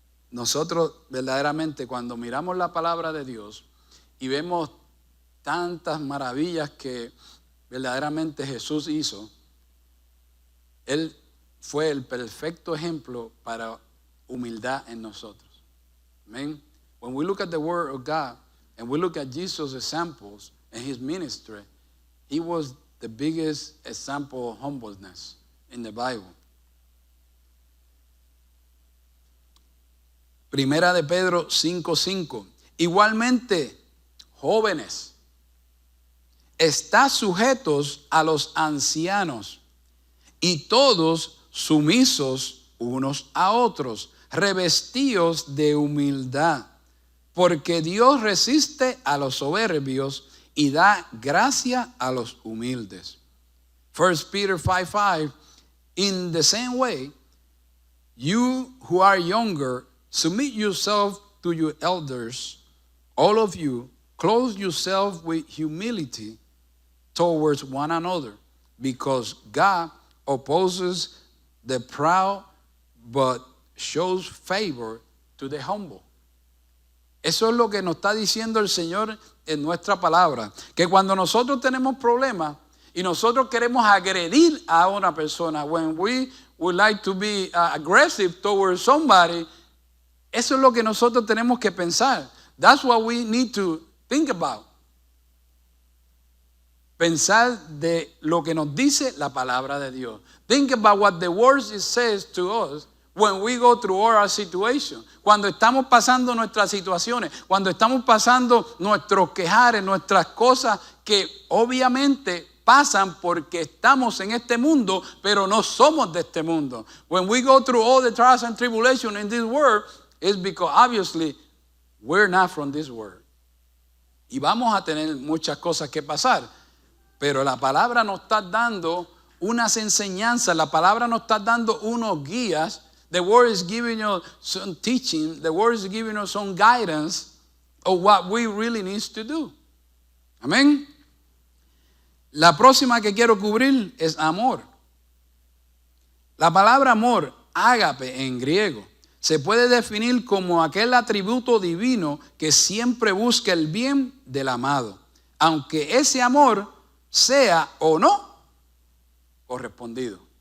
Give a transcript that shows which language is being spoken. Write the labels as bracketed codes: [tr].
[es] Nosotros verdaderamente, cuando miramos la palabra de Dios y vemos tantas maravillas que verdaderamente Jesús hizo, Él fue el perfecto ejemplo para humildad en nosotros. Amen. [en] When we look at the Word of God and we look at Jesus' examples and His ministry, He was the biggest example of humbleness in the Bible. [es] Primera de Pedro 5:5. Igualmente, jóvenes, estad sujetos a los ancianos y todos sumisos unos a otros, revestidos de humildad, porque Dios resiste a los soberbios y da gracia a los humildes. [en] 1 Peter 5:5, in the same way, you who are younger, submit yourself to your elders. All of you, clothe yourself with humility towards one another, because God opposes the proud, but shows favor to the humble. [es] Eso es lo que nos está diciendo el Señor en nuestra palabra. Que cuando nosotros tenemos problemas y nosotros queremos agredir a una persona, [en] when we would like to be aggressive towards somebody, [es] eso es lo que nosotros tenemos que pensar. [en] That's what we need to think about. [es] Pensar de lo que nos dice la palabra de Dios. [en] Think about what the word says to us when we go through our situation. [es] Cuando estamos pasando nuestras situaciones, cuando estamos pasando nuestros quejares, nuestras cosas que obviamente pasan porque estamos en este mundo, pero no somos de este mundo. [en] When we go through all the trials and tribulations in this world, it's because obviously we're not from this world. [es] Y vamos a tener muchas cosas que pasar, pero la palabra nos está dando unas enseñanzas, la palabra nos está dando unos guías. [en] The word is giving us some teaching. The word is giving us some guidance of what we really need to do. [es] Amén. La próxima que quiero cubrir es amor. La palabra amor, ágape en griego, se puede definir como aquel atributo divino que siempre busca el bien del amado, aunque ese amor sea o no correspondido.